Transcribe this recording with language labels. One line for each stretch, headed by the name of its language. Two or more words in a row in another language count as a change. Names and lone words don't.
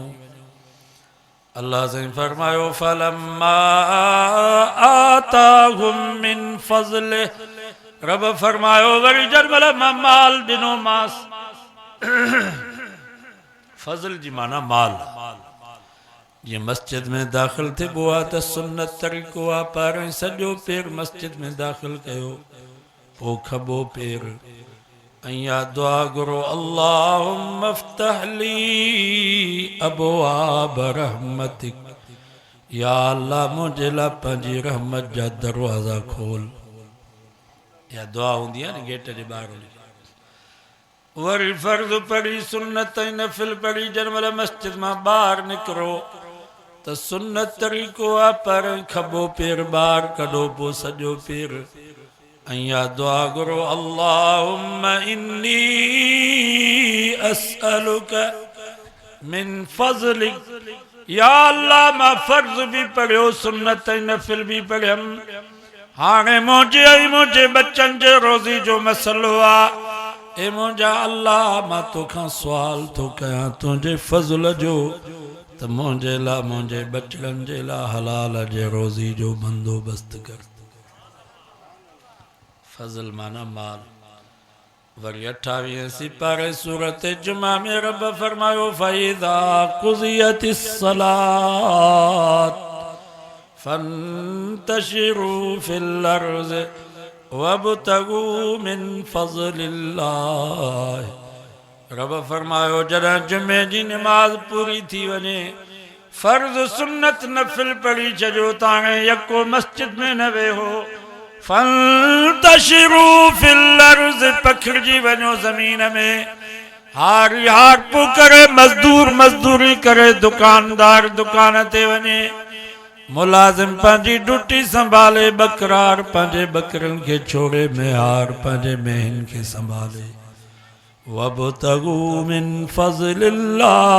Sindhi: अल्लाह साईं फरमायो
Arabic: فلما آتاهم من فضله,
Sindhi: रब फरमायो वरी जंहिंमहिल मां माल ॾिनो मांस, फज़ल जी माना माल। जीअं मस्जिद में दाख़िल थिबो आहे त सुन्नत तरीक़ो आहे, पहिरियों सॼो पेर मस्जिद में दाख़िल कयो, पोइ खॿो पेर, ऐं या दुआ घुरो
Arabic: اللهم افتح لي أبواب رحمتك,
Sindhi: या अल्लाह मुंहिंजे लाइ पंहिंजी रहमत जा दरवाज़ा खोल। या दुआ हूंदी आहे न गेट जे ॿाहिरि। वरी फर्ज़ पढ़ी, सुन्नत ऐं नफ़िल पढ़ी, जंहिंमहिल मस्जिद मां ॿाहिरि निकिरो त सुन्नत तरीक़ो आहे, पहिरियों खॿो पेर ॿाहिरि कढो, पोइ सॼो पेर, ऐं या दुआ घुरो
Arabic: اللهم إني أسألك من فضلك,
Sindhi: या अल्लाह मां फर्ज़ बि पढ़ियो, सुन्नत ऐं नफ़िल बि पढ़ियमि, हाणे मुंहिंजे ऐं मुंहिंजे बच्चनि जे रोज़ी जो मसइलो आहे। ए मुंहिंजा अल्लाह, मां तोखां सुवाल थो कयां तुंहिंजे फज़ल जो, त मुंहिंजे लाइ, मुंहिंजे बचड़नि जे लाइ हलाल जे रोज़ी जो बंदोबस्त कर। फज़ल माना माल। वरी 28 सिपारे सूरत जुमा में रब फरमायो
Arabic: فإذا قضيت الصلاة فانتشروا في الأرض وابتغوا من فضل الله.
Sindhi: रब फरमायो जॾहिं जुमे जी नमाज पूरी थी वञे, फर्ज सुन्नत नफिल पढ़ी छो ताणे यको मस्जिद में न वेहो
Arabic: فانتشروا في الأرض
Sindhi: पखिड़जी वञो ज़मीन में हारी हार पो करे मजदूर मजदूरी करे दुकानदार दुकान ते वञे मुलाजिम पंहिंजी ड्यूटी संभाले बकरार पंहिंजे बकरनि खे छोड़े मेहार पंहिंजे मेहन खे संभाले
Arabic: وابتغوا من فضل الله